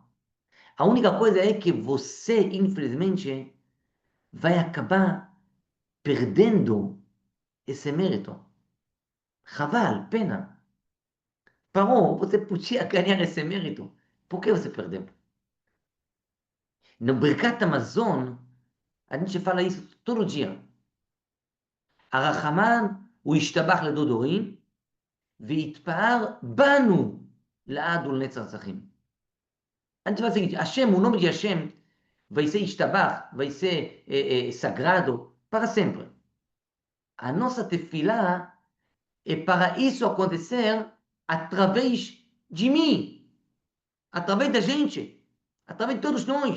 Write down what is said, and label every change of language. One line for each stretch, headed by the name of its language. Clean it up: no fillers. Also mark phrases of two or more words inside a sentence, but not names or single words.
Portuguese: A única coisa é que você, infelizmente, vai acabar perdendo esse mérito. Chaval, pena. Parou, você podia ganhar esse mérito. Por que você perdeu? No Birkat Hamazon, a gente fala isso todo dia.
Hebrew: הרחמן הוא ישתבח לדודורים, ויתפאר בנו לעד ולנצח נצחים.
Portuguese: A gente fala o seguinte, Hashem, o nome de Hashem, vai ser Ishtabach, vai ser sagrado para sempre. A nossa tefilá é para isso acontecer através de mim, através da gente, através de todos nós.